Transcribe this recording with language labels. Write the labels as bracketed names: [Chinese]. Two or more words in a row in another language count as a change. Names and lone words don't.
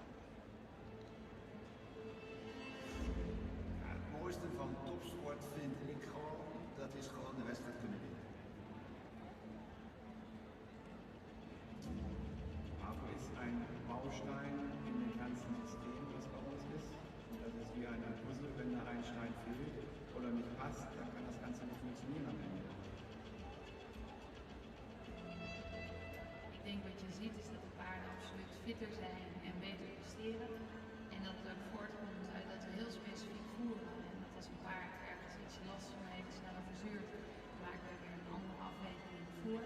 [Dutch] Ja, het mooiste van topsport vind ik gewoon, dat is gewoon de wedstrijd kunnen winnen. [German] APO ist ein Baustein in dem ganzen System, was bei uns ist. Und das ist wie ein Puzzle, wenn da ein Stein fehlt oder nicht passt, dann kann das Ganze nicht funktionieren am Ende. [Dutch] Ik denk wat je ziet is dat de paarden absoluut fitter zijn en beter presteren. En dat het ook voortkomt uit dat we heel specifiek voeren. En dat als een paard ergens iets last van heeft, sneller verzuurt, maken we weer een andere afweging voor.